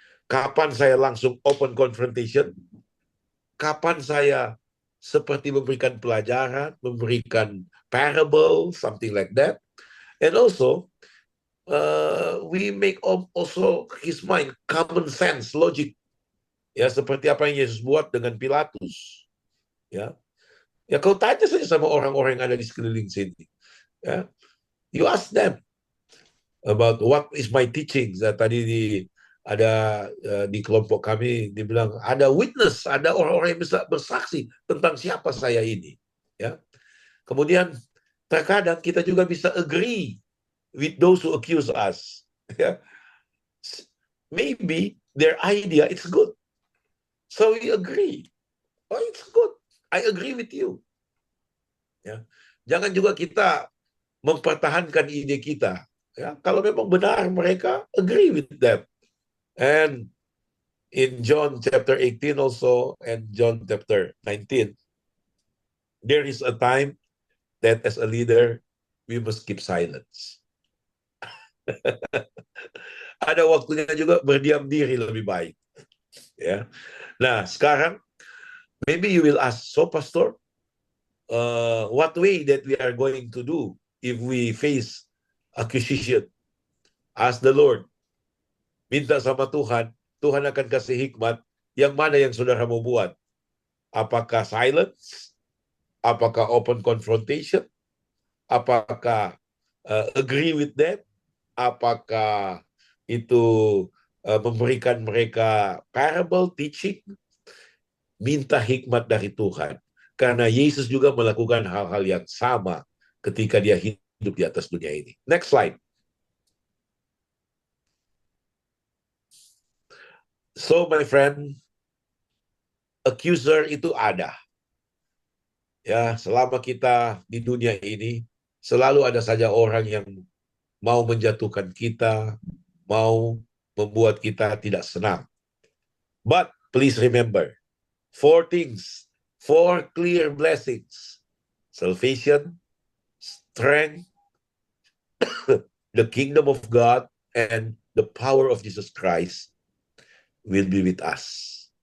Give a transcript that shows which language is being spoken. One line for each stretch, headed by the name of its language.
Indonesian: Kapan saya langsung
English: open confrontation?
Indonesian: Kapan saya seperti memberikan pelajaran, memberikan parable,
English: something like that. And also, we make also his mind, common sense, logic.
Indonesian: Ya, seperti apa yang Yesus buat dengan Pilatus. Ya, kau tanya saja sama orang-orang yang ada di sekeliling sini.
English: Ya, you ask them about what is my teachings.
Indonesian: Tadi ada di kelompok kami dibilang ada witness, ada orang-orang yang bisa bersaksi tentang siapa saya ini. Ya, kemudian terkadang kita juga bisa
English: agree with those who accuse us. Ya, maybe their idea it's good, so we agree. Oh, it's good. I agree with you. Ya,
Indonesian: jangan juga kita mempertahankan ide kita. Ya, kalau memang benar mereka
English: agree with them. And in John chapter 18 also and John chapter 19, there is a time that as a leader we must keep silence.
Indonesian: Ada waktunya juga berdiam diri lebih baik. Ya.
English: Nah, sekarang maybe you will ask, so Pastor, what way that we are going to do if we face accusation? Ask the Lord.
Indonesian: Minta sama Tuhan, Tuhan akan kasih hikmat yang mana yang saudara mau buat. Apakah silence? Apakah
English: open confrontation?
Indonesian: Apakah
English: agree with them?
Indonesian: Apakah itu memberikan mereka parable, teaching? Minta hikmat dari Tuhan. Karena Yesus juga melakukan hal-hal yang sama ketika dia hidup di atas dunia ini.
English: Next slide. So, my friend, accuser itu ada.
Indonesian: Ya, selama kita di dunia ini, selalu ada saja orang yang mau menjatuhkan kita, mau membuat kita tidak senang.
English: But please remember, 4 things, 4 clear blessings: salvation, strength, the kingdom of God, and the power of Jesus Christ will be with us.